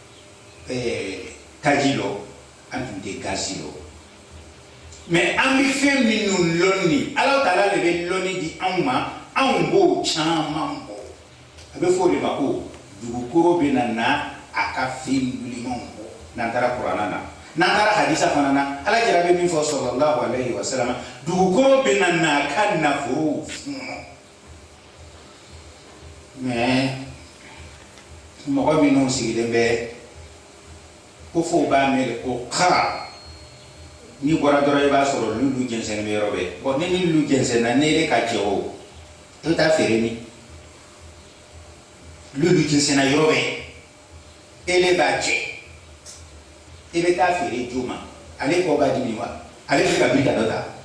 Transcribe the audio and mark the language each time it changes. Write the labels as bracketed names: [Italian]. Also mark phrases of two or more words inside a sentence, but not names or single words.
[Bambara] taji lɔ an tun tɛ gazi lɔ mais an bɛ fɛn minnu lɔnni ala ta'ala de bɛ lɔnni di anw ma anw b'o caman bɔ a bɛ fɔ o de ma ko dugukolo bɛ na a ka fɛn wulimanw bɔ n'an taara kuranna na n'an taara hadisa fana na ala kira bɛ min fɔ [Arabic] صلى الله عليه وسلم [Bambara] dugukolo bɛ na n'a ka nafolo fɔnɔ mais mɔgɔ minnu sigilen bɛ ko fo b'a mɛn ko ka n'i bɔra dɔrɔn i b'a sɔrɔ lulu jɛnsɛn bɛ yɔrɔ bɛɛ bon ni lulu jɛnsɛnna ne de ka cɛ o i bɛ taa feere min lulu jɛnsɛnna yɔrɔ bɛɛ ele b'a cɛ i bɛ taa feere jo ma ale kɔ b'a dimi wa ale bɛ ka biri ka dɔ ta